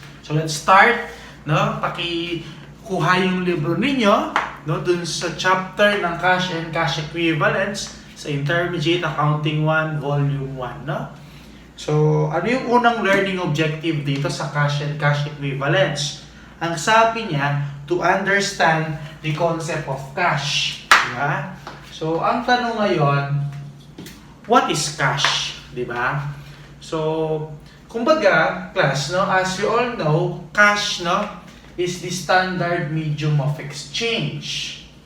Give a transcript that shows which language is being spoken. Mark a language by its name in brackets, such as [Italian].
[English] So, let's start. [Filipino] Pakikuha yung libro ninyo dun sa chapter ng cash and cash equivalents sa Intermediate Accounting 1, Volume 1. So, ano yung unang learning objective dito sa cash and cash equivalents? Ang sabi niya, [English] to understand the concept of cash. [Filipino] Diba? [English] So, [Filipino] ang tanong ngayon, [English] what is cash? [Filipino] Diba? [English] So, [Filipino] kumbaga, [English] class, as you all know, cash, is the standard medium of exchange.